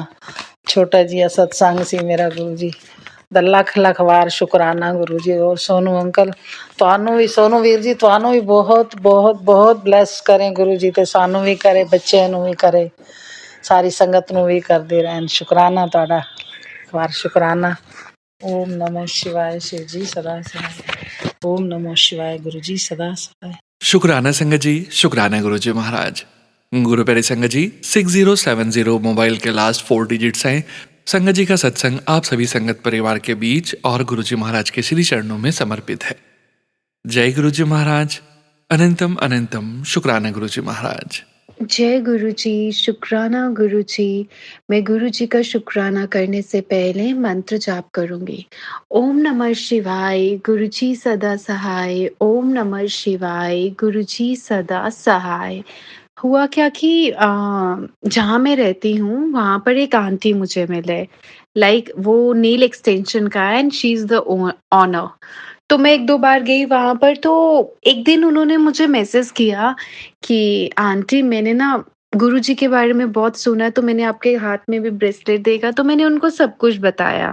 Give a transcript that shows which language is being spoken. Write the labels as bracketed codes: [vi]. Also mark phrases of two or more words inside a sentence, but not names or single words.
[pa] ਛੋਟਾ ਜਿਹਾ ਸਤਸੰਗ ਸੀ ਮੇਰਾ, ਗੁਰੂ ਜੀ ਦਾ ਲੱਖ ਲੱਖ ਵਾਰ ਸ਼ੁਕਰਾਨਾ ਗੁਰੂ ਜੀ। ਔਰ ਸੋਨੂ ਅੰਕਲ ਤੁਹਾਨੂੰ ਵੀ, ਸੋਨੂ ਵੀਰ ਜੀ ਤੁਹਾਨੂੰ ਵੀ ਬਹੁਤ ਬਹੁਤ ਬਹੁਤ ਬਲੈਸ ਕਰੇ ਗੁਰੂ ਜੀ, ਤੇ ਸਾਨੂੰ ਵੀ ਕਰੇ, ਬੱਚਿਆਂ ਨੂੰ ਵੀ ਕਰੇ, ਸਾਰੀ ਸੰਗਤ ਨੂੰ ਵੀ ਕਰਦੇ ਰਹਿਣ। ਸ਼ੁਕਰਾਨਾ ਤੁਹਾਡਾ ਵਾਰ ਸ਼ੁਕਰਾਨਾ। [sa] ओम नमो शिवाय [hi] शिव जी सदा सहाय। [sa] ओम नमो शिवाय [hi] गुरु जी सदा सहाय। शुक्राना संगत जी, शुक्राना गुरु जी महाराज। गुरु प्यारी संगत जी 6070 मोबाइल के [en] last 4 digits [hi] हैं। संगत जी का सत्संग आप सभी संगत परिवार के बीच और गुरु जी महाराज के श्री चरणों में समर्पित है। जय गुरु जी महाराज, अनंतम अनंतम शुक्राना गुरु जी महाराज। जय गुरु जी, शुक्राना गुरु जी। मैं गुरु जी का शुक्राना करने से पहले मंत्र जाप करूंगी। [sa] ओम नमः शिवाय, [hi] गुरु जी सदा सहाय। [sa] ओम नमः शिवाय, [hi] गुरु जी सदा सहाय। हुआ क्या कि जहाँ मैं रहती हूँ वहाँ पर एक आंटी मुझे मिले। लाइक वो [en] nail extension [hi] का है [en] and she is the owner. [hi] तो मैं 1-2 बार गई वहाँ पर, तो एक दिन उन्होंने मुझे मैसेज किया कि आंटी मैंने ना गुरुजी के बारे में बहुत सुना, तो मैंने आपके हाथ में भी ब्रेसलेट देखा, तो मैंने उनको सब कुछ बताया।